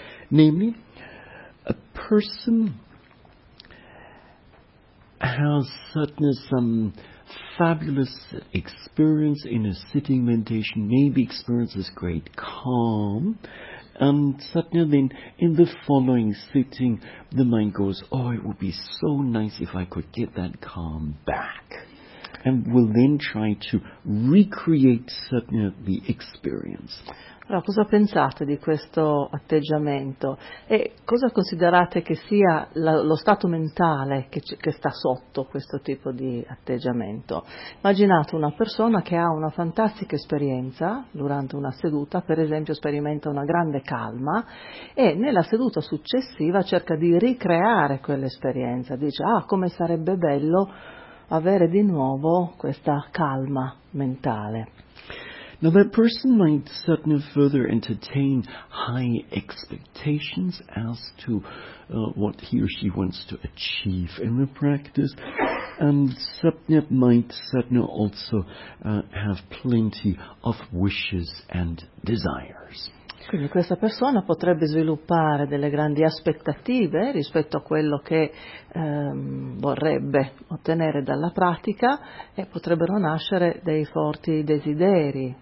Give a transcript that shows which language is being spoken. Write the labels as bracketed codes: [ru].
[en] Namely, a person has some fabulous experience in a sitting meditation, maybe experiences great calm, and then in the following sitting the mind goes, oh, it would be so nice if I could get that calm back, and will then try to recreate the experience. [it] Allora, cosa pensate di questo atteggiamento e cosa considerate che sia lo stato mentale che sta sotto questo tipo di atteggiamento? Immaginate una persona che ha una fantastica esperienza durante una seduta, per esempio sperimenta una grande calma e nella seduta successiva cerca di ricreare quell'esperienza, dice come sarebbe bello avere di nuovo questa calma mentale. [en] Now that person might further entertain high expectations as to what he or she wants to achieve in the practice, and might also have plenty of wishes and desires. [it] Quindi questa persona potrebbe sviluppare delle grandi aspettative rispetto a quello che vorrebbe ottenere dalla pratica e potrebbero nascere dei forti desideri.